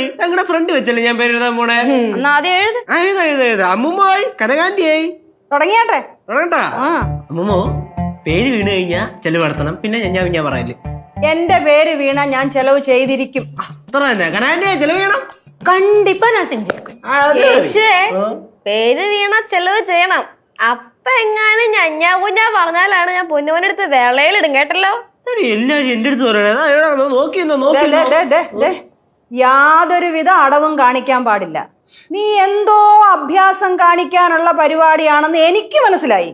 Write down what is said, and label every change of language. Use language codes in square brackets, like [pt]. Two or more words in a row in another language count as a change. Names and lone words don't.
[ml] ഞങ്ങളുടെ ഫ്രണ്ട് വെച്ചല്ലേ ഞാൻ പേര് എഴുതാൻ പോണേ. എന്നാ ആദ്യം എഴുത്. എഴുതാ. അമ്മുമ്മായി കനകാന്റിയായി തുടങ്ങിയാട്ടെ. തുടങ്ങട്ടാ. അമ്മുമ്മോ, പേര് വീണ് കഴിഞ്ഞാ ചെലവ് നടത്തണം. പിന്നെ ഞാൻ പറയല്ലേ, എന്റെ പേര് വീണ ഞാൻ ചെലവ് ചെയ്തിരിക്കും. അത്ര തന്നെ. കനകാന്റിയെ ചെലവ് ചെയ്യണം. [ta] கண்டிப்பா நான் செஞ்சிருக்கேன். [ml] പേര് വീണ ചെലവ് ചെയ്യണം. അപ്പൊ എങ്ങാനും ഞാൻ പറഞ്ഞാലാണ് ഞാൻ പൊന്നുമോനെടുത്ത് വേളയിലിടും. കേട്ടല്ലോ? എല്ലാരും എന്റെ അടുത്ത് പറയണേ. നോക്കി യാതൊരുവിധ അടവും കാണിക്കാൻ പാടില്ല. നീ എന്തോ അഭ്യാസം കാണിക്കാനുള്ള പരിപാടിയാണെന്ന് എനിക്ക് മനസ്സിലായി.